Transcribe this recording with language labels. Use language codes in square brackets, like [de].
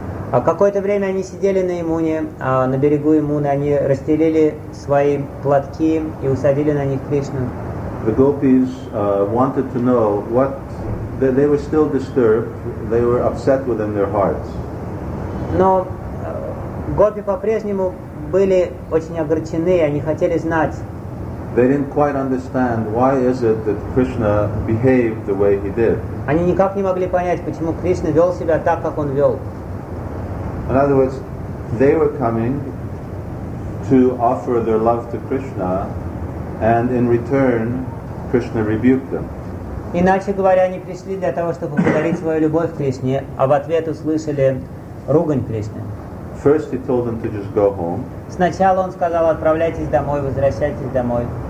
[ru] А какое-то время они сидели на Ямуне, на берегу Ямуны, они расстелили свои платки и усадили на них Кришну. [en] The gopis wanted to know what they were still disturbed. They were upset within their hearts. [ru] Но гопи по-прежнему были очень огорчены, они хотели знать. [en] They didn't quite understand why is it that Krishna behaved the way he did. [ru] Они никак не могли понять, почему Кришна вел себя так, как он вел. [en] In other words, they were coming to offer their love to Krishna, and in return, Krishna rebuked them. [ru] Иначе говоря, они пришли для того, чтобы подарить свою любовь Кришне, а в ответ услышали ругань Кришны. [en] First he told them to just go home. [ru] Сначала он сказал, отправляйтесь домой, возвращайтесь домой.